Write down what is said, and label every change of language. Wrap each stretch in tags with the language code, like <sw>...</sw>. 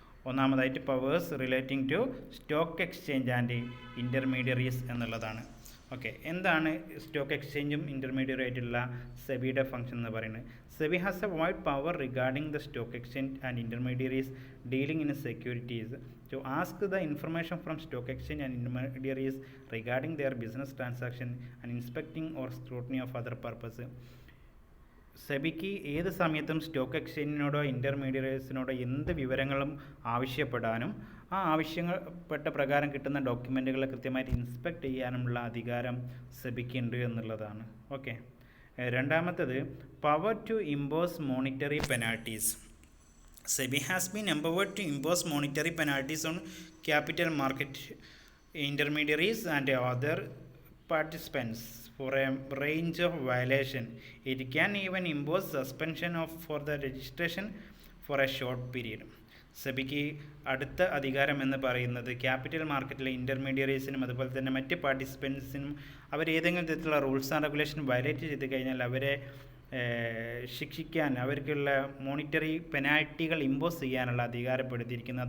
<en>ഒന്നാമതായിട്ട് powers relating to stock exchange and intermediaries എന്നുള്ളതാണ്.</en> <ml>Okay, എന്താണ് സ്റ്റോക്ക് എക്സ്ചേഞ്ചും ഇൻ്റർമീഡിയറി ആയിട്ടുള്ള സെബിയുടെ ഫംഗ്ഷൻ എന്ന് പറയുന്നത്?</ml> <en>SEBI has a wide power regarding the stock exchange and intermediaries dealing in securities to ask the information from stock exchange and intermediaries regarding their business transaction and inspecting or scrutiny of other purpose.</en> <ml>സെബിക്ക് ഏത് സമയത്തും stock എക്സ്ചേഞ്ചിനോടോ ഇൻ്റർമീഡിയറ്റ്സിനോടോ എന്ത് വിവരങ്ങളും ആവശ്യപ്പെടാനും ആ ആവശ്യപ്പെട്ട പ്രകാരം കിട്ടുന്ന ഡോക്യുമെൻറ്റുകളെ കൃത്യമായിട്ട് inspect ചെയ്യാനുമുള്ള അധികാരം സെബിക്കുണ്ട് എന്നുള്ളതാണ്. ഓക്കെ.</ml> <en>രണ്ടാമത്തത് power to impose monetary penalties. SEBI has been empowered to impose monetary penalties on capital market intermediaries and other participants for a range of violation. It can even impose suspension for the registration for a short period.</en> <ml>സെബിക്ക് അടുത്ത അധികാരം എന്ന് പറയുന്നത് capital മാർക്കറ്റിലെ ഇൻ്റർമീഡിയറീസിനും അതുപോലെ തന്നെ മറ്റ് പാർട്ടിസിപ്പൻസിനും അവർ ഏതെങ്കിലും തരത്തിലുള്ള റൂൾസ് ആൻഡ് റെഗുലേഷൻ വയലേറ്റ് ചെയ്ത് കഴിഞ്ഞാൽ അവരെ ശിക്ഷിക്കാൻ, അവർക്കുള്ള മോണിറ്ററി പെനാൽറ്റികൾ ഇമ്പോസ് ചെയ്യാനുള്ള അധികാരപ്പെടുത്തിയിരിക്കുന്നു.</ml>